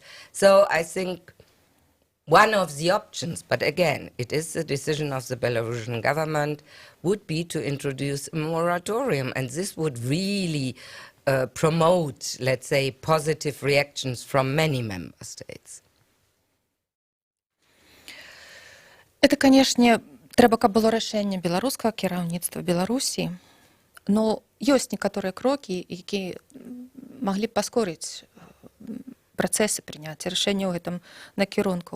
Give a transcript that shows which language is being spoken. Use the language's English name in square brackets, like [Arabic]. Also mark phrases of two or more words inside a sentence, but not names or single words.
[English] So I think one of the options, but again, it is the decision of the Belarusian government, would be to introduce a moratorium, and this would really promote, let's say, positive reactions from many member states. [Russian] Это, конечно, [Belarusian] Трэба, каб было рашэнне беларускага кіраўніцтва Беларусі. Но ёсць некаторыя крокі, якія маглі б паскорыць працэсы прыняцця рашэння ў гэтым накірунку.